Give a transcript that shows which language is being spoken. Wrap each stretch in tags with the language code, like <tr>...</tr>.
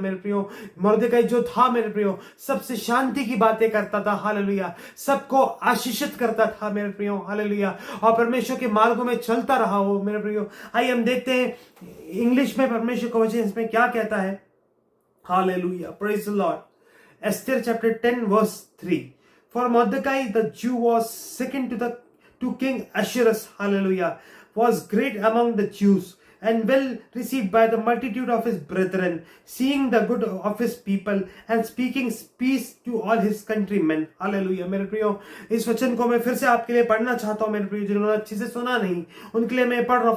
<hi>मेरे प्रियो, मॉर्देकाई जो था मेरे प्रियो, सबसे शांति की बातें करता था। हालेलुया, सबको आशीषित करता था मेरे प्रियो। हालेलुया, और परमेश्वर के मार्गों में चलता रहा वो मेरे प्रियो। आइए हम देखते हैं इंग्लिश में परमेश्वर का वचन इसमें क्या कहता है।</hi> <en>Hallelujah, praise the Lord. Esther chapter 10 verse 3। For Mordecai the Jew was second to King Ahasuerus, hallelujah, was great among the Jews and well received by the multitude of his brethren, seeing the good of his people and speaking peace to all his countrymen. Hallelujah।</en> <hi>मेरे प्रियो, इस वचन को मैं फिर से आपके लिए पढ़ना चाहता हूँ मेरे प्रियो, जिन्होंने अच्छे से सुना नहीं उनके लिए मैं पढ़ रहा हूँ।</hi>